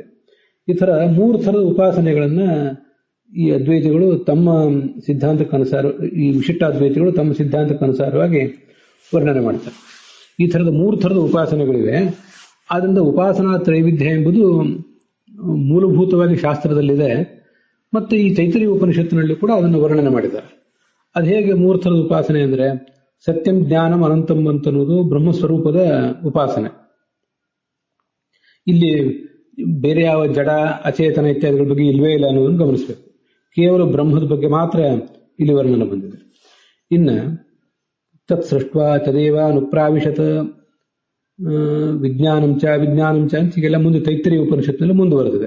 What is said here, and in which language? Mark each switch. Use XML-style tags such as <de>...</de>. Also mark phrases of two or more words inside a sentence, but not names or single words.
<kn>ಈ ತರ 3 ಥರದ ಉಪಾಸನೆಗಳನ್ನ ಈ ಅದ್ವೈತಿಗಳು ತಮ್ಮ ಸಿದ್ಧಾಂತಕ್ಕನುಸಾರ, ಈ ವಿಶಿಷ್ಟಾದ್ವೈತಿಗಳು ತಮ್ಮ ಸಿದ್ಧಾಂತಕ್ಕನುಸಾರವಾಗಿ ವರ್ಣನೆ ಮಾಡ್ತಾರೆ. ಈ ಥರದ 3 ಥರದ ಉಪಾಸನೆಗಳಿವೆ. ಆದ್ರಿಂದ ಉಪಾಸನಾ ತ್ರೈವಿಧ್ಯ ಎಂಬುದು ಮೂಲಭೂತವಾಗಿ ಶಾಸ್ತ್ರದಲ್ಲಿದೆ. ಮತ್ತೆ ಈ ತೈತರಿಯ ಉಪನಿಷತ್ತಿನಲ್ಲಿ ಕೂಡ ಅದನ್ನು ವರ್ಣನೆ ಮಾಡಿದ್ದಾರೆ. ಅದು ಹೇಗೆ 3 ಥರದ ಉಪಾಸನೆ ಅಂದ್ರೆ,</kn> <sa>ಸತ್ಯಂ ಜ್ಞಾನಂ ಅನಂತಂ</sa> <kn>ಅಂತನ್ನುವುದು ಬ್ರಹ್ಮಸ್ವರೂಪದ ಉಪಾಸನೆ. ಇಲ್ಲಿ ಬೇರೆ ಯಾವ ಜಡ ಅಚೇತನ ಇತ್ಯಾದಿಗಳ ಬಗ್ಗೆ ಇಲ್ವೇ ಇಲ್ಲ ಅನ್ನೋದನ್ನು ಗಮನಿಸಬೇಕು. ಕೇವಲ ಬ್ರಹ್ಮದ ಬಗ್ಗೆ ಮಾತ್ರ ಇಲ್ಲಿ ವರ್ಣನೆ ಬಂದಿದೆ. ಇನ್ನ</kn> <sa>ತತ್ ಸೃಷ್ಟ ತದೇವ ಅನುಪ್ರಾವಿಶತ್ ವಿಜ್ಞಾನಂಚ</sa> <kn>ಅಂತ ಹೀಗೆಲ್ಲ ಮುಂದೆ ತೈತರಿಯ ಉಪನಿಷತ್ನಲ್ಲಿ ಮುಂದುವರೆದಿದೆ.</kn>